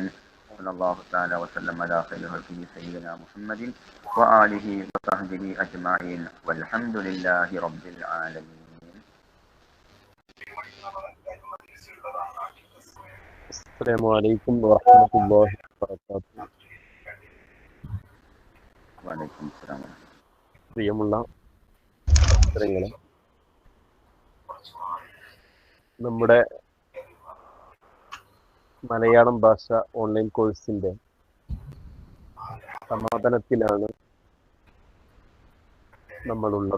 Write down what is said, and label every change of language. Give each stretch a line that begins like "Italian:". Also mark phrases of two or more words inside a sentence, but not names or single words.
Arabic: صلى الله تعالى وسلم على خير خلقه سيدنا محمد وآله وصحبه أجمعين والحمد لله رب العالمين. السلام عليكم ورحمة الله وبركاته. وعليكم السلام.
Malayalam: പ്രിയമുള്ള സഹോദരങ്ങളെ, നമ്മുടെ മലയാളം ഭാഷ ഓൺലൈൻ കോഴ്സിന്റെ സമാപനത്തിലാണ് നമ്മളുള്ളത്.